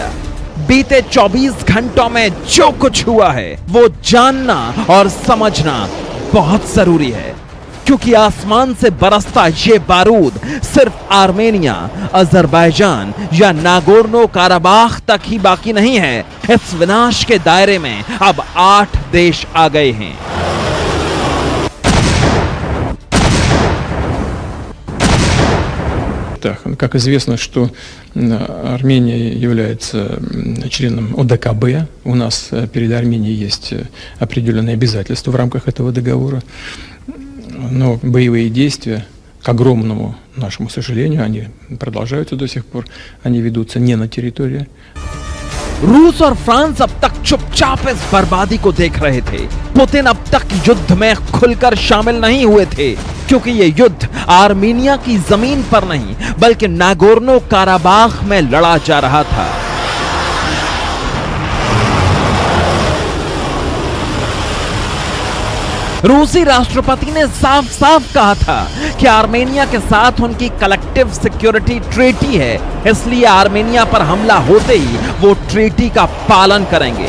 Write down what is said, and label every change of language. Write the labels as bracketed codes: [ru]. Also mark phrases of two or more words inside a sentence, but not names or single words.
[hi] बीते 24 घंटों में जो कुछ हुआ है वो जानना और समझना बहुत जरूरी है, क्योंकि आसमान से बरसता ये बारूद सिर्फ आर्मेनिया, अजरबैजान या नागोर्नो काराबाख तक ही बाकी नहीं है। इस विनाश के दायरे में अब 8 देश आ गए हैं। [ru] Как известно, что Армения является членом ОДКБ. У нас перед Арменией есть определенные обязательства в рамках этого договора. Но боевые действия, к огромному нашему сожалению, они продолжаются до сих пор. Они ведутся не на территории. [hi] रूस और फ्रांस अब तक चुपचाप इस बर्बादी को देख रहे थे। पुतिन अब तक युद्ध में खुलकर शामिल नहीं हुए थे, क्योंकि ये युद्ध आर्मेनिया की जमीन पर नहीं बल्कि नागोर्नो काराबाख में लड़ा जा रहा था। रूसी राष्ट्रपति ने साफ साफ कहा था कि आर्मेनिया के साथ उनकी [en] collective security treaty [hi] है, इसलिए आर्मेनिया पर हमला होते ही वो ट्रीटी का पालन करेंगे।